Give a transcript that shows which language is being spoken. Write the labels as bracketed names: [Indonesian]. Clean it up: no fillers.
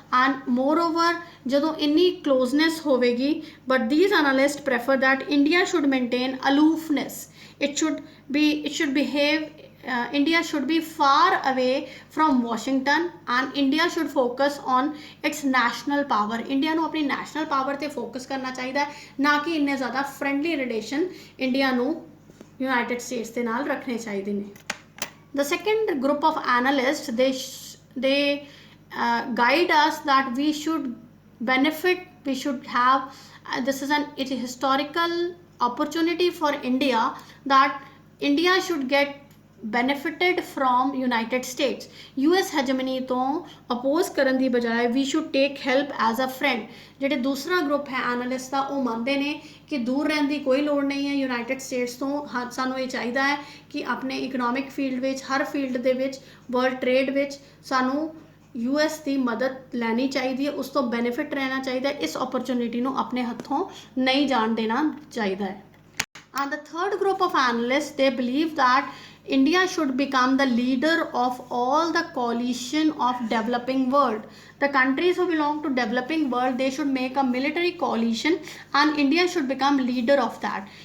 [English] And moreover, [Punjabi] ਜਦੋਂ ਇੰਨੀ closeness ਹੋਵੇਗੀ, [English] but these analysts prefer that India should maintain aloofness. India should be far away from Washington and India should focus on its national power. [Punjabi] India ਨੂੰ ਆਪਣੀ national power ਤੇ focus ਕਰਨਾ ਚਾਹੀਦਾ ਹੈ, ਨਾ ਕਿ ਇੰਨੇ ਜ਼ਿਆਦਾ friendly relation India ਨੂੰ United States ਦੇ ਨਾਲ ਰੱਖਣੇ ਚਾਹੀਦੇ ਨੇ. [English] The second group of analysts, they guide us that we should benefit, we should have, this is it's a historical opportunity for India, that India should get benefited from United States. US hegemony ਤੋਂ oppose [Punjabi] ਕਰਨ ਦੀ ਬਜਾਏ [English] we should take help as a friend. [Punjabi] ਜਿਹੜੇ ਦੂਸਰਾ group ਹੈ analyst ਦਾ, ਉਹ ਮੰਨਦੇ ਨੇ ਕਿ ਦੂਰ ਰਹਿਣ ਦੀ ਕੋਈ ਲੋੜ ਨਹੀਂ ਹੈ ਯੂਨਾਈਟਿਡ ਸਟੇਟਸ ਤੋਂ. ਸਾਨੂੰ ਇਹ ਚਾਹੀਦਾ ਹੈ ਕਿ ਆਪਣੇ ਇਕਨੋਮਿਕ ਫੀਲਡ ਵਿੱਚ, ਹਰ ਫੀਲਡ ਦੇ ਵਿੱਚ, ਵਰਲਡ ਟ੍ਰੇਡ ਵਿੱਚ ਸਾਨੂੰ US ਦੀ ਮਦਦ ਲੈਣੀ ਚਾਹੀਦੀ ਹੈ, ਉਸ ਤੋਂ ਬੈਨੀਫਿਟ ਰਹਿਣਾ ਚਾਹੀਦਾ ਹੈ. ਇਸ ਓਪਰਚੁਨਿਟੀ ਨੂੰ ਆਪਣੇ ਹੱਥੋਂ ਨਹੀਂ ਜਾਣ ਦੇਣਾ ਚਾਹੀਦਾ ਹੈ. [English] And the third group of analysts, they believe that India should become the leader of all the coalition of developing world. The countries who belong to developing world, they should make a military coalition and India should become leader of that.